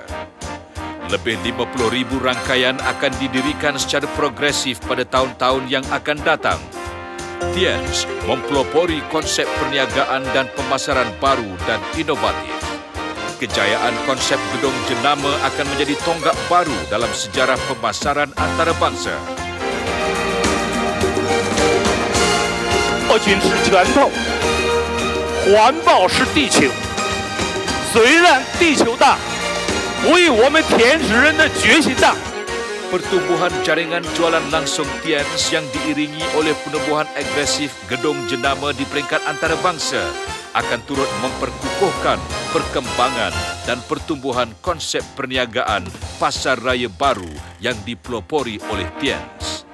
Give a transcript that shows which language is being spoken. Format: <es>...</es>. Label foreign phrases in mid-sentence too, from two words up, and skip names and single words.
<ms>Lebih 50,000 rangkaian akan didirikan secara progresif pada tahun-tahun yang akan datang. Tianz mempelopori konsep perniagaan dan pemasaran baru dan inovatif. kejayaan konsep gedung jenama akan menjadi tonggak baru dalam sejarah pemasaran antarabangsa.</ms> <zh>握紧是拳头，环抱是地球。虽然地球大，不以我们天使人的决心大。</zh> <ms>Pertumbuhan jaringan jualan langsung Tianz yang diiringi oleh penubuhan agresif gedung jenama di peringkat antarabangsa akan turut memperkukuhkan perkembangan dan pertumbuhan konsep perniagaan pasar raya baru yang dipelopori oleh Tianz.</ms>